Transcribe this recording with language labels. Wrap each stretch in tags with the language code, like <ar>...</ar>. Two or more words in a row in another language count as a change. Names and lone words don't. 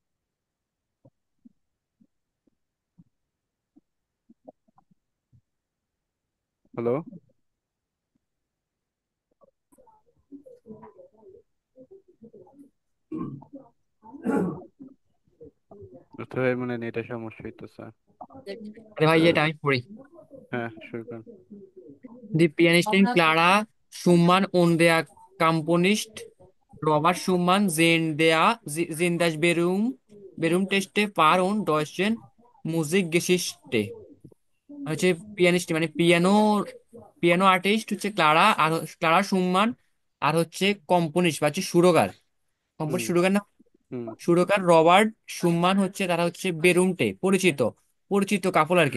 <bn>হ্যালো। অর্থ ভাই মনে নেই, এটা সমস্যা হইতেছে। আরে ভাই, এটা আমি পড়ি। হ্যাঁ শুরু করেন।</bn> <de>Die Pianistin Clara Schumann und der Komponist Robert Schumann sind das berühmteste Paar und deutschen Musikgeschichte।</de> <bn>হচ্ছে পিয়ানিস্ট মানে পিয়ানো, পিয়ানো আর্টিস্ট হচ্ছে ক্লারা, আর ক্লারা সুম্মান। আর হচ্ছে কম্পোনিস্ট বা হচ্ছে সুরকার, হুম। সুরকার না, হুম। সুরকার রবার্ট সুম্মান হচ্ছে, তারা হচ্ছে বেরুমটে পরিচিত, পরিচিত কাপল আর কি।</bn>